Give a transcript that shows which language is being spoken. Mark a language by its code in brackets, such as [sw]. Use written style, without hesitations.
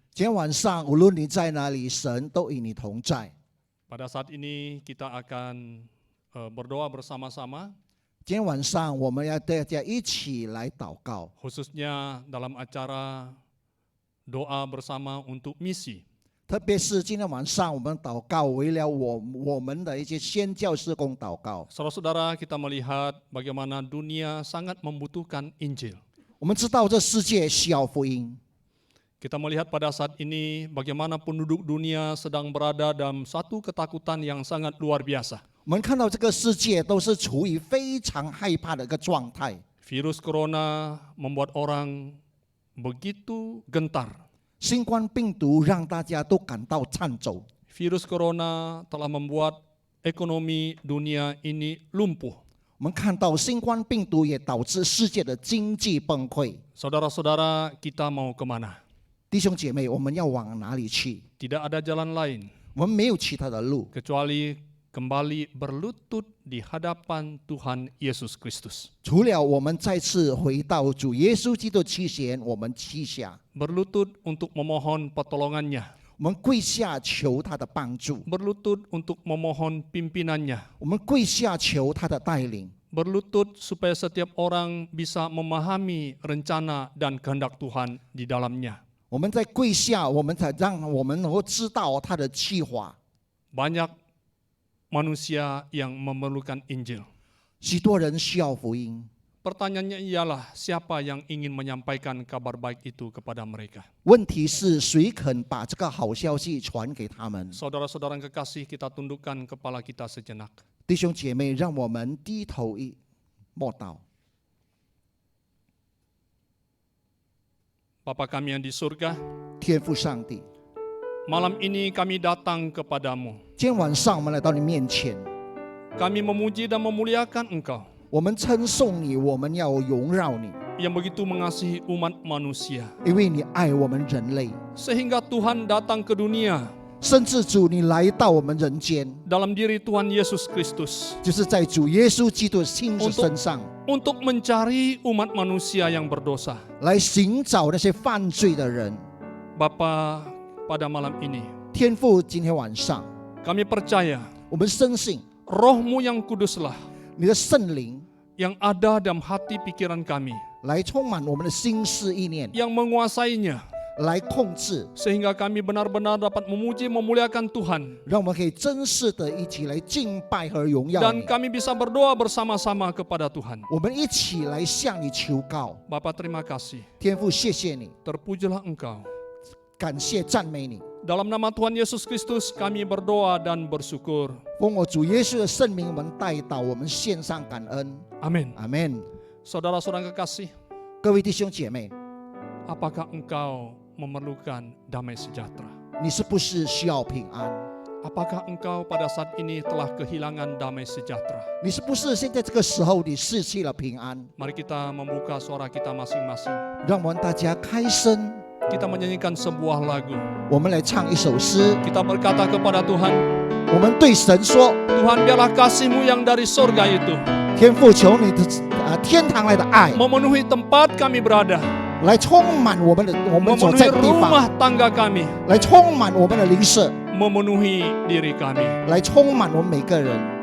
[zh] 今天晚上无论你在哪里，神都与你同在。 [id] Pada saat ini kita akan berdoa bersama-sama, [zh] 今天晚上我们要大家一起来祷告， [id] khususnya dalam acara doa bersama untuk misi. [zh] 特别是今天晚上我们祷告，为了我们的一些宣教事工祷告。 [id] Saudara-saudara, kita melihat bagaimana dunia sangat membutuhkan Injil. [zh] 我们知道这世界需要福音， [id] Kita melihat pada saat ini bagaimana penduduk dunia sedang berada dalam satu ketakutan yang sangat luar biasa. [zh] 我们看到这个世界都是处于非常害怕的一个状态。 [id] Virus corona membuat orang begitu gentar. [zh] 新冠病毒让大家都感到颤抖， [id] Virus corona telah membuat ekonomi dunia ini lumpuh. [zh] 我们看到新冠病毒也导致世界的经济崩溃。 [id] Saudara-saudara, kita mau kemana? [zh] 弟兄姐妹，我们要往哪里去？ [id] Tidak ada jalan lain [zh] 我们没有其他的路， [id] kecuali kembali berlutut di hadapan Tuhan Yesus Kristus. [zh] 除了我们再次回到主耶稣基督面前，我们跪下， [id] Berlutut untuk memohon pertolongannya. [zh] 我们跪下求他的帮助， [id] Berlutut untuk memohon pimpinannya. [zh] 我们跪下求他的带领， [id] Berlutut supaya setiap orang bisa memahami rencana dan kehendak Tuhan di dalamnya. [zh] 我们在跪下，我们才让我们能够知道他的计划。 [id] Banyak manusia yang memerlukan Injil. [zh] 许多人需要福音， [id] Pertanyaannya ialah siapa yang ingin menyampaikan kabar baik itu kepada mereka. [zh] 问题是谁肯把这个好消息传给他们？ [id] Saudara-saudara yang kekasih, kita tundukkan kepala kita sejenak. [zh] 弟兄姐妹，让我们低头默祷。 [id] Bapa kami yang di surga, [zh] 天父上帝， [id] malam ini kami datang kepadamu. [zh] 今天晚上我们来到你面前， [id] Kami memuji dan memuliakan Engkau [zh] 我们称颂你，我们要荣耀你， [id] yang begitu mengasihi umat manusia. [zh] 因为你爱我们人类， [id] Sehingga Tuhan datang ke dunia [zh] 甚至主你来到我们人间， [id] dalam diri Tuhan Yesus Kristus [zh] 就是在主耶稣基督的亲自身上， [id] untuk mencari umat manusia yang berdosa. [zh] 来寻找那些犯罪的人。 [id] Bapa, pada malam ini [zh] 天父，今天晚上 [id] kami percaya [zh] 我们深信 [id] Roh-Mu yang kuduslah [zh] 你的圣灵 [id] yang ada dalam hati pikiran kami, [zh] 来充满我们的心思意念， [id] yang menguasainya [zh] 来控制， [id] sehingga kami benar-benar dapat memuji memuliakan Tuhan [zh] 让我们可以真实的一起来敬拜和荣耀 [id] dan [zh] 你。 [id] kami bisa berdoa bersama-sama kepada Tuhan. [zh] 我们一起来向你求告， [id] Bapa, terima kasih. [zh] 天父，谢谢你， [id] Terpujilah Engkau. [zh] 感谢赞美你。 [id] Dalam nama Tuhan Yesus Kristus kami berdoa dan bersyukur. [zh] 奉我主耶稣的圣名，我们代祷，我们献上感恩。 [id] Amin. [zh] 阿门。 [id] Saudara-saudara kekasih, [zh] 各位弟兄姐妹， [id] apakah engkau memerlukan damai sejahtera? [zh] 你是不是需要平安？ [id] Apakah engkau pada saat ini telah kehilangan damai sejahtera? [zh] 你是不是现在这个时候你失去了平安？ [id] Mari kita membuka suara kita masing-masing. [zh] 让我们大家开声， [id] Kita menyanyikan sebuah lagu. [zh] 我们来唱一首诗。 [id] Kita berkata kepada Tuhan, [zh] 我们对神说 [id] Tuhan, biarlah kasih-Mu yang dari surga itu [zh] 天父，求你的天堂来的爱 [id] memenuhi tempat kami berada, [zh] 来充满我们所 [id] memenuhi [zh] 在的地 [id] rumah [zh] 方， [id] tangga kami, [zh] 来充满我们的邻舍， [id] memenuhi diri kami. [zh] 来充满我们每个人。